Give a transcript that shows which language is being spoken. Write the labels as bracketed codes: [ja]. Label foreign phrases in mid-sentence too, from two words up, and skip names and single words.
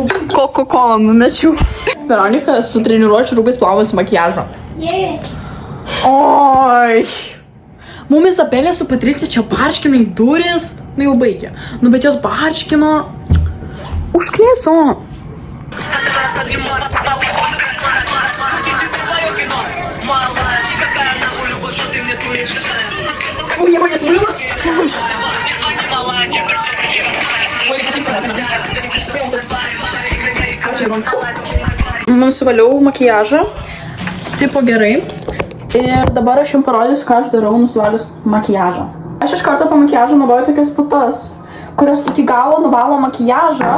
[lt] Coca-Cola numečiau. Veronika su treniruočių rūbais plaunasi makiažą. Oi. Mum Izabelė su Patricija čia barškina į duris. Nu jau baigė. Nu bet jos barškino. Užknėso. [ru] Я бы не смыла. [lt] Nusivaliau makiažą, tipo gerai. Ir dabar aš jums parodysiu, ką aš darau nusivalius makiažą. Aš iš karto po makiažo naudoju tokias putas, kurios iki galo nuvalo makiažą.